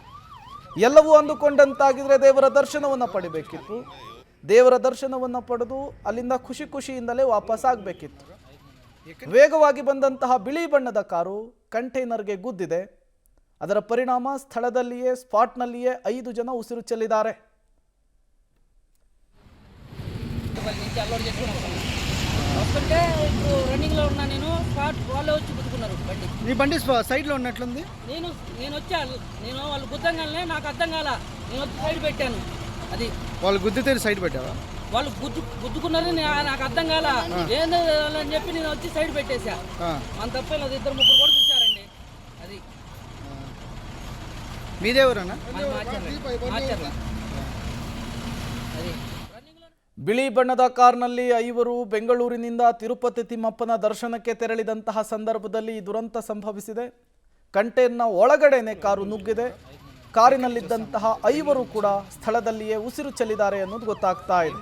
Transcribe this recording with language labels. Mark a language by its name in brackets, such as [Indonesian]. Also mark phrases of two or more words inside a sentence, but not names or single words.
[Kannada] ಎಲ್ಲವೂ ಅಂದುಕೊಂಡಂತಾಗಿದ್ರೆ ದೇವರ ದರ್ಶನವನ್ನು ಪಡಿಬೇಕಿತ್ತು. ದೇವರ ದರ್ಶನವನ್ನು ಪಡೆದು ಅಲ್ಲಿಂದ ಖುಷಿಯಿಂದಲೇ ವಾಪಸ್ ಆಗಬೇಕಿತ್ತು. ವೇಗವಾಗಿ ಬಂದಂತಹ ಬಿಳಿ ಬಣ್ಣದ ಕಾರು ಕಂಟೈನರ್ಗೆ ಗುದ್ದಿದೆ. ಅದರ ಪರಿಣಾಮ ಸ್ಥಳದಲ್ಲಿಯೇ ಸ್ಪಾಟ್ನಲ್ಲಿಯೇ 5 ಜನ ಉಸಿರು ಚೆಲ್ಲಿದ್ದಾರೆ. [Telugu] రన్నింగ్లో ఉన్నా నేను స్పాట్ వాళ్ళే వచ్చి గుద్దుకున్నారు బండి. నీ బండి సైడ్లో ఉన్నట్లుంది. నేను వచ్చా, నేను వాళ్ళు గుద్దంగానే నాకు అర్థం కాల, నేను వచ్చి సైడ్ పెట్టాను. అది వాళ్ళు గుద్దితే సైడ్ పెట్టావా? వాళ్ళు గుద్దుకున్నారు, నాకు అర్థం కాల ఏందో అని చెప్పి నేను వచ్చి సైడ్ పెట్టేశా. మన తప్పే లేదు, 2-3 కూడా చూసారండి. అది మీదేవరన్నా? మార్చర్ల. అది [Kannada] ಬಿಳಿ ಬಣ್ಣದ ಕಾರ್ನಲ್ಲಿ 5 ಬೆಂಗಳೂರಿನಿಂದ ತಿರುಪತಿ ತಿಮ್ಮಪ್ಪನ ದರ್ಶನಕ್ಕೆ ತೆರಳಿದಂತಹ ಸಂದರ್ಭದಲ್ಲಿ ಈ ದುರಂತ ಸಂಭವಿಸಿದೆ. ಕಂಟೈನರ್ನ ಒಳಗಡೆನೆ ಕಾರು ನುಗ್ಗಿದೆ. ಕಾರಿನಲ್ಲಿದ್ದಂತಹ 5 ಕೂಡ ಸ್ಥಳದಲ್ಲಿಯೇ ಉಸಿರು ಚೆಲ್ಲಿದ್ದಾರೆ ಅನ್ನೋದು ಗೊತ್ತಾಗ್ತಾ ಇದೆ.